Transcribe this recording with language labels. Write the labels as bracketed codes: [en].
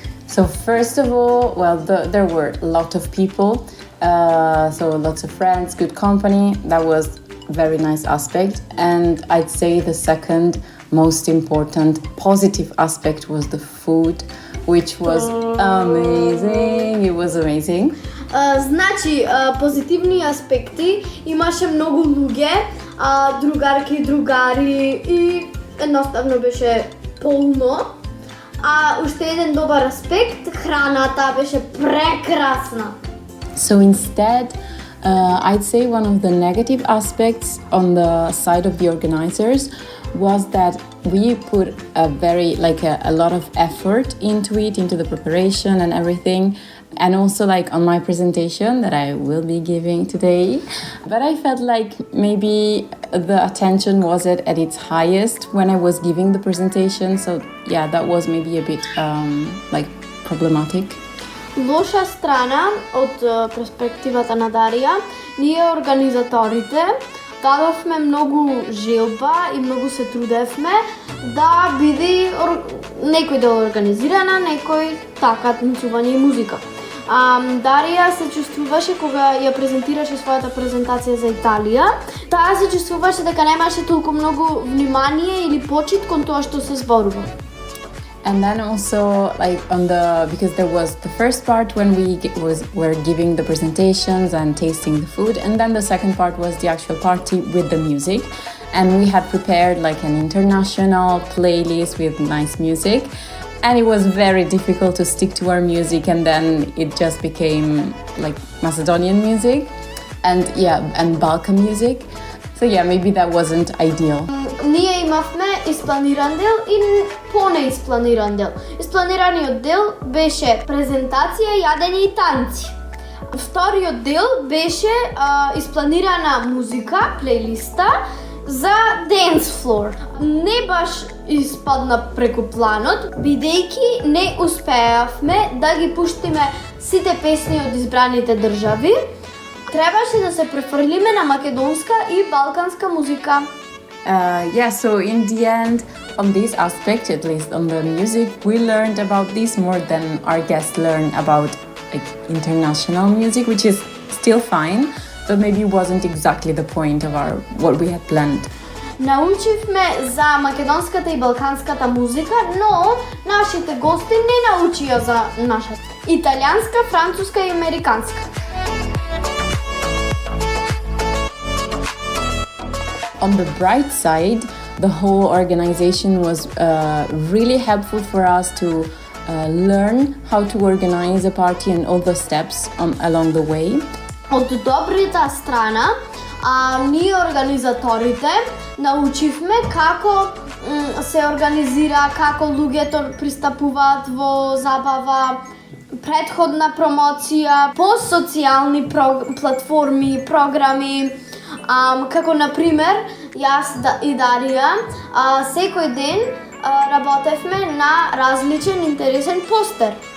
[en] So first of all, well, there were a lot of people, so lots of friends, good company. That was very nice aspect. And I'd say the second most important positive aspect was the food, which was amazing. It was amazing. [mk] Значи, позитивни аспекти, имаше много луѓе, другарки, другари и едноставно беше полно. А уште еден добар аспект, храната беше прекрасна. [en] So instead, I'd say one of the negative aspects on the side of the organizers was that we put a lot of effort into it, into the preparation and everything. and also like on my presentation that I will be giving today. But I felt like maybe the attention wasn't at its highest when I was giving the presentation. So yeah, that was maybe a bit like problematic. [mk] Лоша страна од перспективата на Дарија, ние организаторите дадовме многу желба и многу се трудевме да биде некој дел организирана, некој така танцување и музика. Дарија се чувствуваше кога ја презентираше својата презентација за Италија, таа се чувствуваше дека немаше толку многу внимание или почит кон тоа што се зборува. [en] And then also like because there was the first part when were giving the presentations and tasting the food, and then the second part was the actual party with the music, and we had prepared like an international playlist with nice music, and it was very difficult to stick to our music, and then it just became like Macedonian music and Balkan music. So yeah, maybe that wasn't ideal. [mk] Ние имавме испланиран дел и понеиспланиран дел. Испланираниот дел беше презентација, јадење и танци. Вториот дел беше испланирана музика, плейлиста за dance floor. Не баш испадна преку планот, бидејќи не успеавме да ги пуштиме сите песни од избраните држави. Требаше да се префрлиме на македонска и балканска музика. [en] So in the end, on this aspect, at least on the music, we learned about this more than our guests learned about like international music, which is still fine, but maybe wasn't exactly the point of what we had planned. [mk] Научивме за македонската и балканската музика, но нашите гости не научија за нашата италијанска, француска и американска. [en] On the bright side, the whole organization was really helpful for us to learn how to organize a party and all the steps along the way. [mk] Од добрата страна, ние организаторите научивме како се организира, како луѓето пристапуваат во забава, претходна промоција, по социјални платформи, програми, како например, јас и Дарија, секој ден работевме на различен интересен постер.